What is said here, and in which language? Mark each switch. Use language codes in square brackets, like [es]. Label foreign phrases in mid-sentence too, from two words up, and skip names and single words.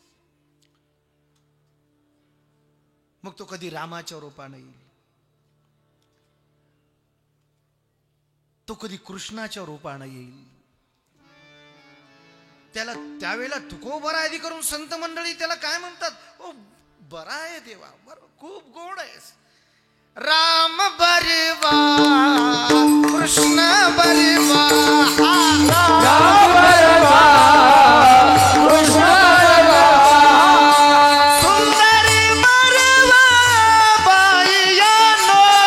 [mr] मग तो कधी रामाच्या रूपाने येईल, तो कधी कृष्णाच्या रूपाने येईल. त्याला त्यावेळेला तुकोबरा आदी करून संत मंडळी त्याला काय म्हणतात? ओ बरा आहे देवा, बरं खूप गोड आहेस. राम बरवा कृष्ण बरवा, राम बरवा कृष्ण बरवा, सुंदर बरवा बाईयानो,